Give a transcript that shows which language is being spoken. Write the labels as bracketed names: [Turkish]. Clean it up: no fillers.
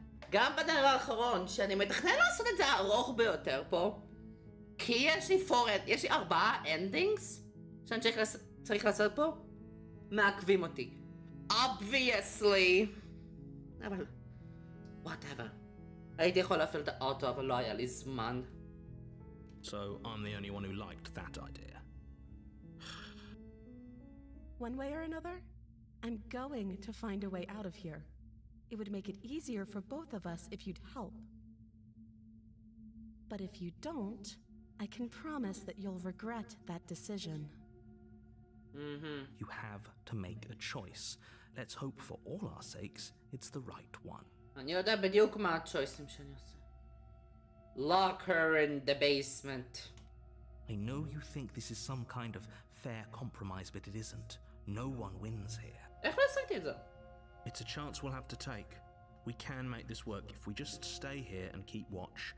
[Hebrew] גם בנר האחרון, שאני מתכנן לעשות את זה ארוך ביותר פה, כי יש לי 4 endings שאני צריך לעשות פה, מעכבים אותי. [English] Obviously. [Hebrew] אבל, [English] whatever. [Hebrew] הייתי יכול להפעיל את האוטו, אבל לא היה לי זמן. [English] So I'm the only one who liked that idea. One way or another, I'm going to find a way out of here. It would make it easier for both of us if you'd help. But if you don't, I can promise that you'll regret that decision. You have to make a choice. Let's hope for all our sakes it's the right one. [Hebrew] אני יודע בדיוק מה הצ'ויסים שאני עושה. [English] Lock her in the basement. I know you think this is some kind of fair compromise, but it isn't. No one wins here. [Hebrew] איך לא עשיתי את זה? [English] It's a chance we'll have to take. We can make this work if we just stay here and keep watch.